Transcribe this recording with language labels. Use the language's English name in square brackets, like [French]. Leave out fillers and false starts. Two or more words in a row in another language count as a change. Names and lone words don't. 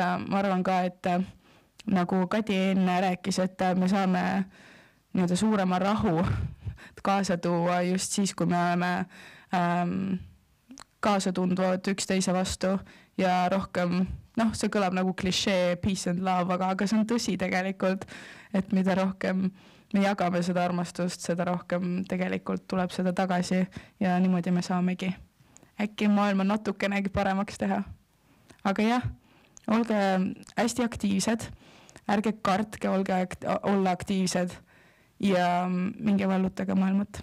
[Estonian] ma arvan ka, et nagu Kadi enne rääkis, et me saame suurema rahu kaasa tuua just siis, kui me oleme kaasa tundvad üksteise vastu ja rohkem, see kõlab nagu klišee, [English] peace and love, [Estonian] aga see on tõsi tegelikult, et mida rohkem me jagame seda armastust, seda rohkem tegelikult tuleb seda tagasi ja niimoodi me saamegi äkki maailma natukenegi paremaks teha. Aga jah, olge hästi aktiivsed, ärge kartke, olla aktiivsed ja minge vallutage maailmat.